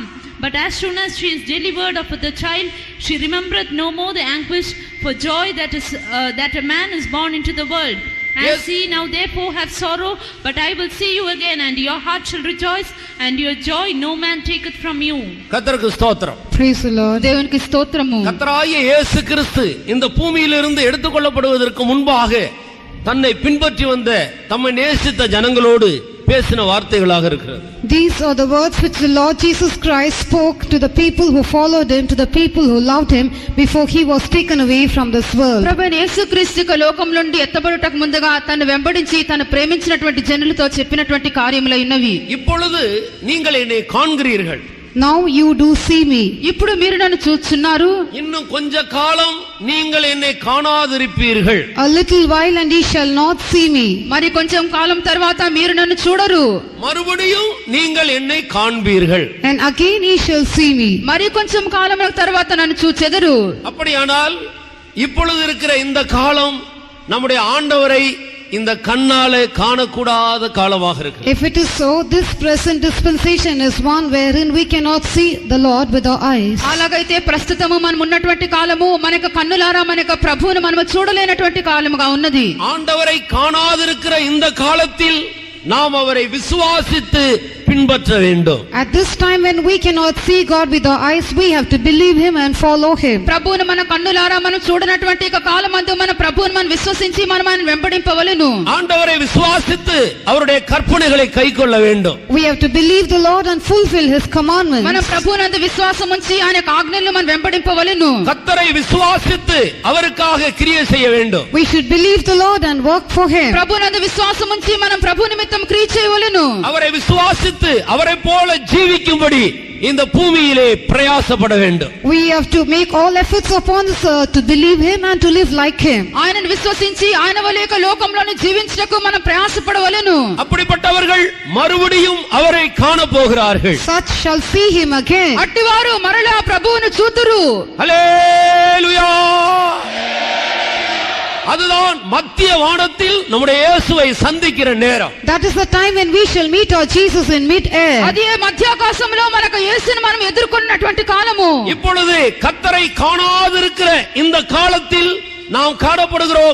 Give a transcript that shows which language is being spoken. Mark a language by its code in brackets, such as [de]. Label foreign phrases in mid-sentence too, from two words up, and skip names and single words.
[en] But as soon as she is delivered of the child, she remembereth no more the anguish for joy that a man is born into the world. As ye now therefore have sorrow, but I will see you again, and your heart shall rejoice, and your joy no man taketh from you. [ta] கர்த்தருக்கு ஸ்தோத்திரம். [en] Praise the Lord. [te] దేవునికి స్తోత్రము. [ta] கர்த்தராகிய இயேசு கிறிஸ்து இந்த பூமியிலிருந்து எடுத்துக்கொள்ளப்படுவதற்கு முன்பாக தன்னை பின்பற்றி வந்த தம்மை நேசித்த ஜனங்களோடு பேசின வார்த்தைகளாக இருக்கிறது. [en] These are the words which the Lord Jesus Christ spoke to the people who followed him, to the people who loved him before he was taken away from this world. [te] ప్రభువైన యేసుక్రీస్తు లోకం నుండి ఎత్తబడుటకు ముందుగా తను వెంబడించి తను ప్రేమించినటువంటి జనులతో చెప్పినటువంటి కార్యములు ఉన్నవి. [ta] இப்பொழுது நீங்கள் என்னை காண்கிறீர்கள். [en] Now you do see me. [te] ఇప్పుడు మీరు నన్ను చూస్తున్నారు. [ta] இன்னும் கொஞ்ச காலம் நீங்கள் என்னை காணாதிருப்பீர்கள். [en] A little while and ye shall not see me. [te] మరి కొంచెం కాలం తర్వాత మీరు నన్ను చూడరు. [ta] மறுபடியும் நீங்கள் என்னை காண்பீர்கள். [en] And again ye shall see me. [te] మరి కొంచెం కాలం తర్వాత నన్ను చూచెదరు. [ta] அப்படியானால் இப்பொழுது இருக்கிற இந்த காலம் நம்முடைய ஆண்டவரை இந்த கண்ணாலே காணக்கூடாத காலமாக இருக்கு. [en] If it is so, this present dispensation is one wherein we cannot see the Lord with our eyes. [te] అలాగైతే ప్రస్తుతము మనం ఉన్నటువంటి కాలము మనకు కన్నులారా మనకు ప్రభువును మనము చూడలేనటువంటి కాలముగా ఉన్నది. [ta] ஆண்டவரை காணாதிருக்கிற இந்த காலத்தில் நாம் அவரை விசுவாசித்து பின்பற்ற வேண்டும். [en] At this time when we cannot see God with our eyes, we have to believe him and follow him. [te] ప్రభువును మన కన్నులారా మనం చూడనటువంటి కాలమందు మన ప్రభువును మనం విశ్వసించి మనం వెంబడింపవలెను. [ta] ஆண்டவரை விசுவாசித்து அவருடைய கற்பனைகளை கைக்கொள்ள வேண்டும். [en] We have to believe the Lord and fulfill his commandments. [te] మన ప్రభువునందు విశ్వాసం ఉంచి ఆయన ఆజ్ఞలను మనం వెంబడింపవలెను. [ta] கர்த்தரை விசுவாசித்து அவருக்காக கிரியை செய்ய வேண்டும். [en] We should believe the Lord and work for him. [te] ప్రభువునందు విశ్వాసం ఉంచి మనం ప్రభు నిమిత్తం క్రియ చేయవలెను. [ta] அவரை விசுவாசித்து அவரை போல ஜீவிக்கும்படி இந்த பூமியிலே பிரயாசப்பட வேண்டும். [en] We have to make all efforts upon this earth to believe him and to live like him. [te] ఆయనను విశ్వసించి ఆయన వలె లోకంలోని జీవించుటకు మనం ప్రయాసపడవలెను. [ta] அப்படிப்பட்டவர்கள் மறுபடியும் அவரை காண போகிறார்கள். [en] Such shall see him again. [te] అట్టివారు మరలా ప్రభువును చూతురు. [ta] ஹல்லேலூயா. அதுதான் மத்திய வானத்தில் நம்முடைய இயேசுவை சந்திக்கிற நேரம். [en] That is the time when we shall meet our Jesus in mid-air. [te] అదే మధ్యాకాశంలో మనకు యేసుని మనం ఎదుర్కొన్నటువంటి కాలము. [ta] இப்பொழுது கர்த்தரை காணாதிருக்கிற இந்த காலத்தில் நாம் காணப்படுகிறோம்.